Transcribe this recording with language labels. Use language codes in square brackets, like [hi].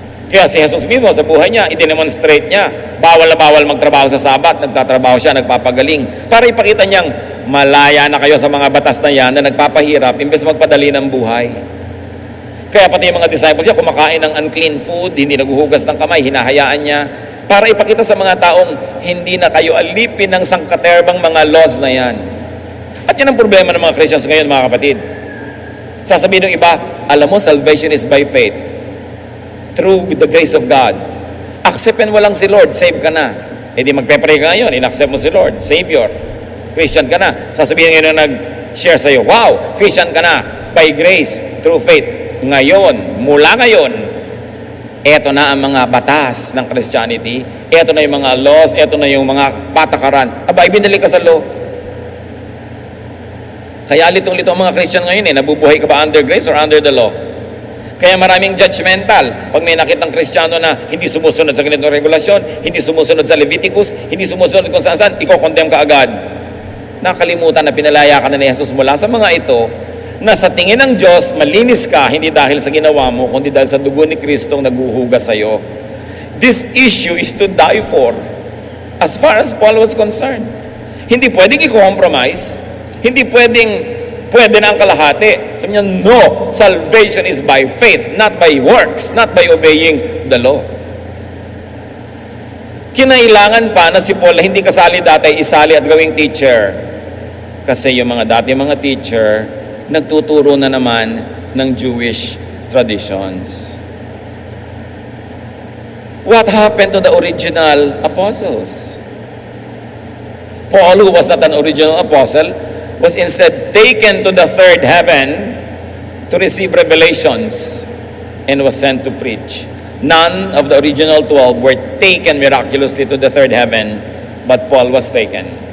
[tl] Kaya si Jesus mismo sa buhay niya, i-demonstrate niya, bawal na bawal magtrabaho sa Sabat, nagtatrabaho siya, nagpapagaling, para ipakita niyang malaya na kayo sa mga batas na yan na nagpapahirap imbes magpadali ng buhay. Kaya pati yung mga disciples niya kumakain ng unclean food, hindi naguhugas ng kamay, hinahayaan niya para ipakita sa mga taong hindi na kayo alipin ng sangkaterbang mga laws na yan. At yan ang problema ng mga Christians ngayon, mga kapatid. Sasabihin ng iba, alam mo, [en] salvation is by faith. Through the grace of God. [tl] Acceptin mo lang si Lord, save ka na. Di magpe-pray ka ngayon, in-accept mo si Lord, Savior. Christian ka na. Sasabihin ngayon na nag-share sa'yo, wow, Christian ka na, [en] by grace, through faith. [tl] Ngayon, mula ngayon, eto na ang mga batas ng Christianity, eto na yung mga laws, eto na yung mga patakaran. Aba, ibinili ka sa law. Kaya litong-litong mga Christian ngayon nabubuhay ka ba [en] under grace or under the law? [tl] Kaya maraming judgmental. Pag may nakitang Kristiyano na hindi sumusunod sa ganitong regulasyon, hindi sumusunod sa Leviticus, hindi sumusunod kung saan-saan, iko-condemn ka agad. Nakalimutan na pinalaya ka na ni Jesus mula sa mga ito, na sa tingin ng Diyos, malinis ka, hindi dahil sa ginawa mo, kundi dahil sa dugo ni Kristong naguhugas sa iyo. [en] This issue is to die for, as far as Paul was concerned. [tl] Hindi pwedeng i-compromise, hindi pwede na ang kalahati. Sabi niya, [en] no, salvation is by faith, not by works, not by obeying the law. [tl] Kinailangan pa na si Paul na hindi kasali dati, isali at gawing teacher. Kasi yung mga dati mga teacher, nagtuturo na naman ng Jewish traditions. [en] What happened to the original apostles? Paul, who was not an original apostle, was instead taken to the third heaven to receive revelations and was sent to preach. None of the original 12 were taken miraculously to the third heaven, but Paul was taken.